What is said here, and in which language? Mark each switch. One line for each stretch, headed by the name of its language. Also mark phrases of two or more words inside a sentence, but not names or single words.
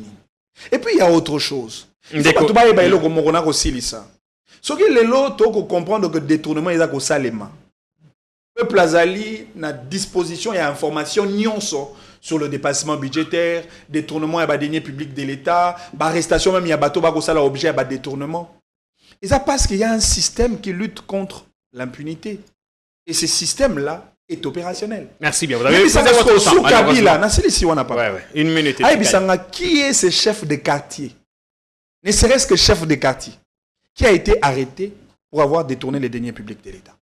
French: Et puis il y a autre chose. Il faut pas tout le monde aussi ça. Ce qui est là, il faut comprendre que le détournement est au Salema. Le peuple
Lingala: azali na
French: disposition et information nyonso sur le dépassement budgétaire, détournement et deniers publics de l'État, arrestation même il y a bateau
Lingala: ba ko sala
French: objet à détournement. Et ça parce qu'il y a un système qui lutte contre l'impunité. Et ce système-là est opérationnel. Merci bien. Vous avez posé votre temps, malheureusement. Une minute. Qui est ce chef de quartier? Ne serait-ce que chef de quartier qui a été arrêté pour avoir détourné les deniers publics de l'État.